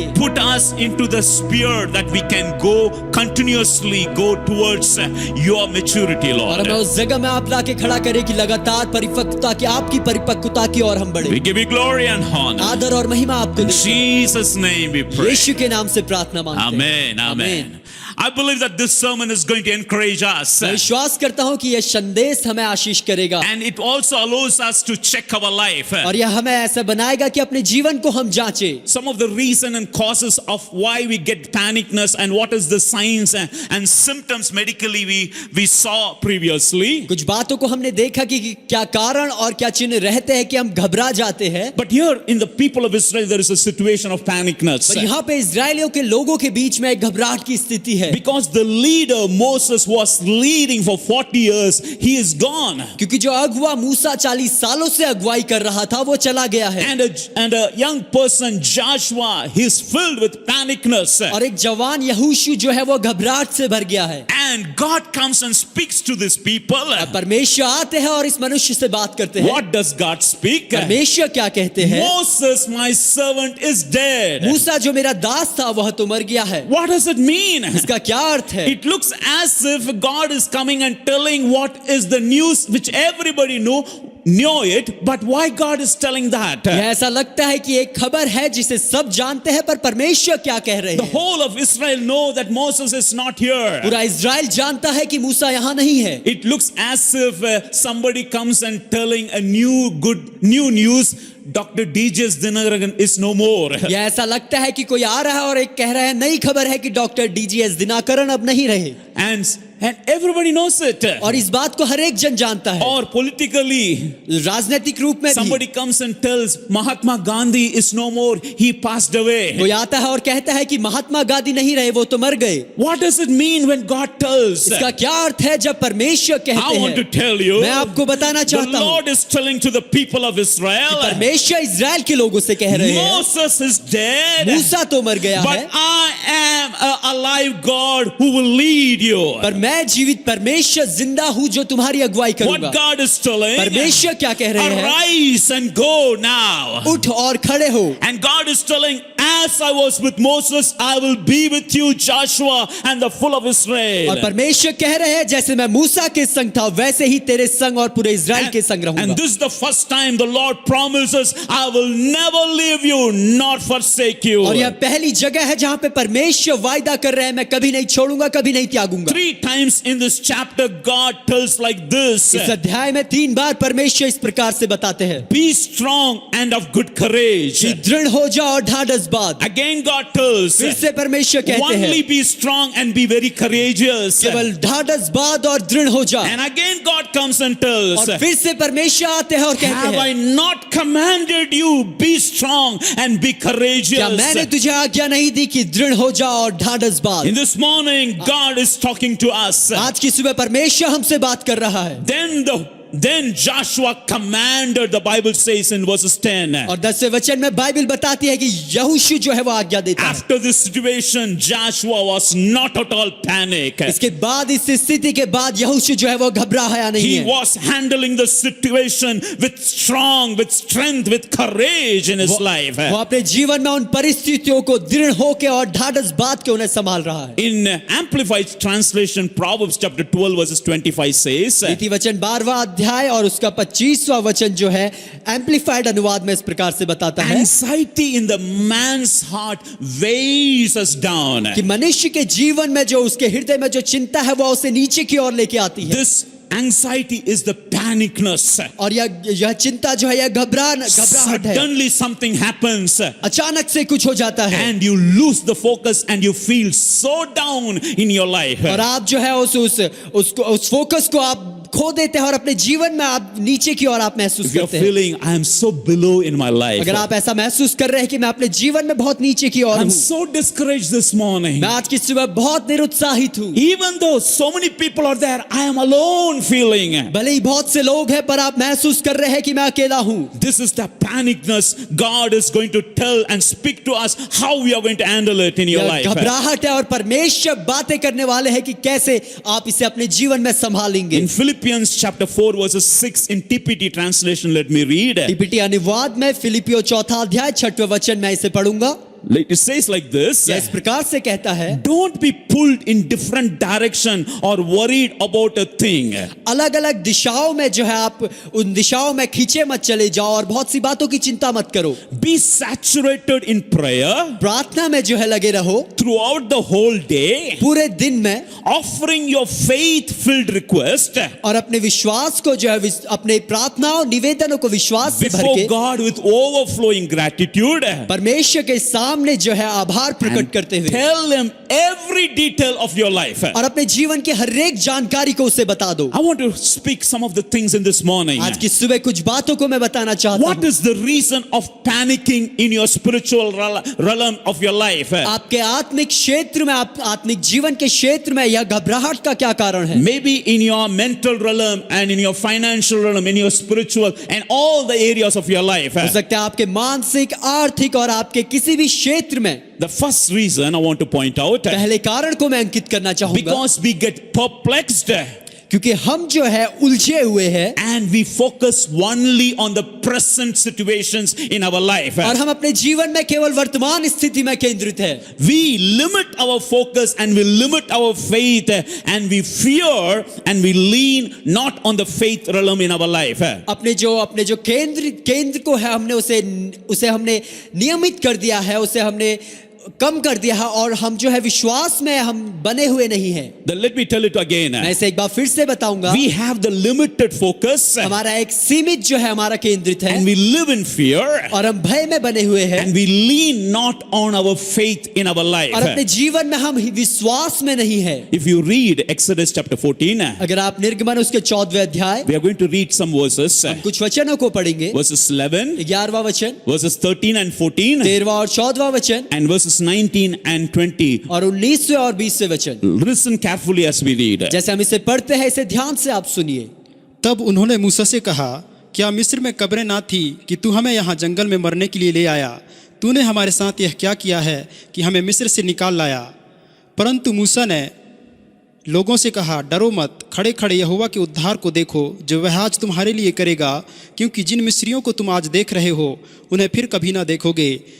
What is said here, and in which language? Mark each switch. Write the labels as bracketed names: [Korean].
[English] and put us into the sphere that we can go continuously go towards your maturity, [Hindi] और [English] Lord. [Hindi] हमें उस जगह में आप लाके खड़ा करें कि लगातार परिपक्वता की, आपकी परिपक्वता की ओर हम [English] We [Hindi] बढ़े। [English] give you glory and honor. [Hindi] आदर और महिमा आपको [English] In [Hindi] दें। [English] Jesus' name we pray. [Hindi] यीशु के नाम से प्रार्थना मांगते हैं। [English] Amen. Amen. I believe that this sermon is going to encourage us. [Hindi] मैं विश्वास करता हूं कि यह संदेश हमें आशीष करेगा [English] And it also allows us to check our life. [Hindi] और यह हमें ऐसा बनाएगा कि अपने जीवन को हम जांचें। [English] Some of the reason and causes of why we get panicness and what is the signs and symptoms medically we saw previously. [Hindi] कुछ बातों को हमने देखा कि क्या कारण और क्या चिन्ह रहते हैं कि हम घबरा जाते हैं। [English] But here in the people of Israel there is a situation of panicness. [Hindi] पर यहाँ पे इजरायलियों के लोगों के बीच में एक घबराहट की स्थिति है। [English] Because the leader Moses was leading for 40 years, he is gone. [Hindi] क्योंकि जो अगुवा मूसा 40 सालों से अगुवाई कर रहा था वो चला गया है। [English] And a young person Joshua, he is filled with panicness. [Hindi] और एक जवान यहोशू जो है वो घबराहट से भर गया है। [English] And God comes and speaks to these people. [Hindi] परमेश्वर आते हैं और इस मनुष्य से बात करते हैं। [English] What does God speak? [Hindi] परमेश्वर क्या कहते हैं? [English] Moses, my servant, is dead. [Hindi] मूसा जो मेरा दास था वह तो मर गया है। [English] What does it mean? [Hindi] इसका क्या अर्थ है? [English] It looks as if God is coming and telling what is the news which everybody knew it, but why God is telling that? [Hindi] यह ऐसा लगता है कि एक खबर है जिसे सब जानते हैं, पर परमेश्वर क्या कह रहे [English] The [Hindi] हैं? [English] whole of Israel know that Moses is not here. [Hindi] पूरा इज़राइल जानता है कि मूसा यहाँ नहीं है। [English] It looks as if somebody comes and telling a new news. Dr. D.J. Dinaragan is no more. [Hindi] यह ऐसा लगता है कि कोई आ रहा है और एक कह रहा है, नई खबर है कि डॉक्टर DGS दिनाकरण अब नहीं रहे। [English] And And everybody knows it. [Hindi] और इस बात को हर एक जन जानता है। [English] Or politically, [Hindi] राजनीतिक रूप में [English] somebody [Hindi] भी [English] comes and tells Mahatma Gandhi is no more, he passed away. [Hindi] कोई आता है और कहता है कि महात्मा गांधी नहीं रहे, वो तो मर गए। [English] What does it mean when God tells? [Hindi] इसका क्या अर्थ है जब परमेश्वर कहते [English] I want to [Hindi] हैं? [English] tell you, [Hindi] मैं आपको बताना [English] the [Hindi] चाहता हूँ, [English] Lord is telling to the people of Israel, [Hindi] परमेश्वर इजराइल के लोगों से कह रहे हैं, [English] Moses is dead, [Hindi] मूसा तो मर गया है, [English] but I am a alive God who will lead you. [Hindi] पर मैं जीवित परमेश्वर जिंदा हूँ जो तुम्हारी अगुवाई करूंगा। [English] What God is telling, [Hindi] परमेश्वर क्या कह रहे हैं? [English] arise and go now. [Hindi] उठ और खड़े हो। [English] And God is telling, as I was with Moses, I will be with you, Joshua, and the full of Israel. [Hindi] और परमेश्वर कह रहे हैं जैसे मैं मूसा के संग था वैसे ही तेरे संग और पूरे इजराइल के संग रहूंगा। [English] And this is the first time the Lord promises, I will never leave you nor forsake you. [Hindi] और यह पहली जगह है जहां पे परमेश्वर वायदा कर रहे हैं मैं कभी नहीं छोड़ूंगा, कभी नहीं त्यागूंगा। [English] 3 times in this chapter God tells like this, [Hindi] इस अध्याय में 3 बार परमेश्वर इस प्रकार से बताते हैं, [English] be strong and of good courage. [Hindi] कि दृढ़ हो जाओ और ढाढ़स बांध। [English] Again God tells, [Hindi] फिर से परमेश्वर कहते हैं [English] only be strong and be very courageous. [Hindi] केवल ढाढ़स बांध और दृढ़ हो जा। [English] And again God comes and tells, [Hindi] और फिर से परमेश्वर आते हैं और कहते [English] have I [Hindi] हैं [English] not commanded you, be strong and be courageous. [Hindi] क्या मैंने तुझे आज्ञा नहीं दी कि दृढ़ हो जा और ढाढ़स बांध। [English] In this morning God is talking to us. [Hindi] आज की सुबह परमेश्वर हमसे बात कर रहा है। [English] Then Joshua commanded, the Bible says in verses 10. [Hindi] और 10वें वचन में बाइबल बताती है कि यहोशू जो है वो आज्ञा देता है। [English] After this situation, Joshua was not at all panic. [Hindi] इसके बाद इस स्थिति के बाद यहोशू जो है वो घबराया नहीं [English] He [Hindi] है। [English] was handling the situation with strength, with courage in his life. [Hindi] वो अपने जीवन में उन परिस्थितियों को दृढ़ होकर और ढाढ़स बांध के उन्हें संभाल रहा है। [English] In Amplified translation, Proverbs chapter 12 verses 25 says, [Hindi] नीति वचन 12वां अध्याय और उसका 25वां वचन जो है एम्पलीफाइड अनुवाद में इस प्रकार से बताता है [English] anxiety in the man's heart weighs us down. [Hindi] कि मनुष्य के जीवन में जो उसके हृदय में जो चिंता है वो उसे नीचे की ओर लेके आती है। [English] This anxiety is the panicness. [Hindi] और यह चिंता जो है यह घबराहट है। [English] Suddenly something happens [Hindi] अचानक से कुछ हो जाता है [English] and you lose the focus and you feel so down in your life. [Hindi] और आप जो है उस फोकस को आप खो देते हैं और अपने जीवन में आप नीचे की ओर आप महसूस [English] If you're [Hindi] करते हैं। [English] feeling I am so below in my life, [Hindi] अगर आप ऐसा महसूस कर रहे हैं कि मैं अपने जीवन में बहुत नीचे की ओर [English] I'm so discouraged this morning. [Hindi] मैं आज की सुबह बहुत निरुत्साहित हूँ। [English] Even though so many people are there, I am alone feeling. [Hindi] भले ही बहुत से लोग हैं पर आप महसूस कर रहे हैं कि मैं अकेला हूँ। [English] This is the panicness. God is going to tell and speak to us how we are going to handle it in your [Hindi] यह [English] life. [Hindi] घबराहट है और परमेश्वर बातें करने वाले हैं कि कैसे आप इसे अपने जीवन में संभालेंगे। [English] In Philippians chapter 4 verses 6 in TPT translation, let me read. [Hindi] TPT अनुवाद में फिलिपियो 4 अध्याय 6वें वचन में इसे पढ़ूंगा। [English] It says like this. [Hindi] यह इस प्रकार से कहता है, [English] Don't be pulled in different direction or worried about a thing. [Hindi] अलग अलग दिशाओं में जो है आप उन दिशाओं में खींचे मत चले जाओ और बहुत सी बातों की चिंता मत करो। [English] Be saturated in prayer [Hindi] प्रार्थना में जो है लगे रहो [English] throughout the whole day, [Hindi] पूरे दिन में, [English] offering your faith-filled request [Hindi] और अपने विश्वास को जो है अपने प्रार्थनाओं निवेदनों को विश्वास से भर [English] before [Hindi] के [English] God with overflowing gratitude. [Hindi] परमेश्वर के सामने जो है आभार प्रकट करते हुए [English] Tell them every detail of your life. [Hindi] और अपने जीवन की हर एक जानकारी को उसे बता दो। [English] I want to speak some of the things in this morning. [Hindi] आज की सुबह कुछ बातों को मैं बताना चाहता [English] What [Hindi] हूँ। [English] is the reason of panicking in your spiritual realm of your life? [Hindi] आपके आत्मिक क्षेत्र में, आप आत्मिक जीवन के क्षेत्र में यह घबराहट का क्या कारण है? [English] Maybe in your mental realm and in your financial realm, in your spiritual and all the areas of your life. [Hindi] हो सकता है आपके मानसिक, आर्थिक और आपके किसी भी क्षेत्र में। [English] The first reason I want to point out, [Hindi] पहले कारण को मैं अंकित करना चाहूंगा [English] because we get perplexed [Hindi] क्योंकि हम जो है उलझे हुए हैं [English] and we focus only on the present situations in our life. [Hindi] और हम अपने जीवन में केवल वर्तमान स्थिति में केंद्रित है। [English] We limit our focus and we limit our faith and we fear and we lean not on the faith realm in our life. [Hindi] अपने जो केंद्र को है हमने उसे हमने नियमित कर दिया है, उसे हमने कम कर दिया है और हम जो है विश्वास में हम बने हुए नहीं हैं। [English] Then let me tell it again. [Hindi] मैं इसे एक बार फिर से बताऊंगा। [English] We have the limited focus [Hindi] हमारा एक सीमित जो है हमारा केंद्रित है [English] and we live in fear [Hindi] और हम भय में बने हुए हैं [English] and we lean not on our faith in our life. [Hindi] और अपने जीवन में हम विश्वास में नहीं है। [English] If you read Exodus chapter 14, [Hindi] अगर आप निर्गमन उसके 14वें अध्याय [English] we are going to read some verses. [Hindi] हम कुछ वचनों को पढ़ेंगे। [English] Verses 11, [Hindi] 11वां वचन, [English] verses 13 and 14, [Hindi] 13वां और 14वां वचन [English] and verses 19 and 20. [Hindi] और 19वें और 20वें वचन। [English] Listen carefully as we read. [Hindi] जैसे हम इसे पढ़ते हैं इसे ध्यान से आप सुनिए। तब उन्होंने मूसा से कहा, क्या मिस्र में कब्रें ना थी कि तू हमें यहाँ जंगल में मरने के लिए ले आया? तूने हमारे साथ यह क्या किया है कि हमें मिस्र से निकाल लाया? परंतु मूसा ने लोगों से कहा, डरो मत, खड़े खड़े यहोवा के उद्धार को देखो जो वह आज तुम्हारे लिए करेगा, क्योंकि जिन मिस्रियों को तुम आज देख रहे हो उन्हें फिर कभी ना देखोगे।